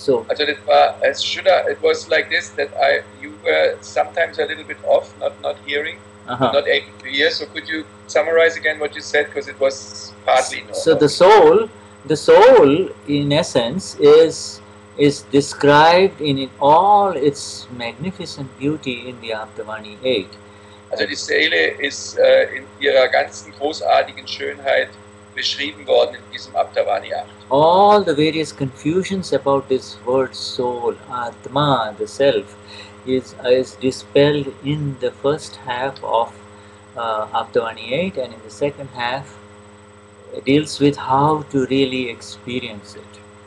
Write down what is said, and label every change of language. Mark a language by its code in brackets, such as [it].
[de] Also das war, [en] it was like this, that you were sometimes a little bit off, not hearing, not able to hear. So could you summarize again what you said, because it was partly normal. So the soul in essence is described in all its magnificent beauty in the Aptavani 8. [de] Also die Seele ist in ihrer ganzen großartigen Schönheit beschrieben worden in diesem Aptavani 8. [en] All the various confusions about this word soul, Atma, the self, is dispelled in the first half of Aptavani 8, and in the second half deals with how to really experience it.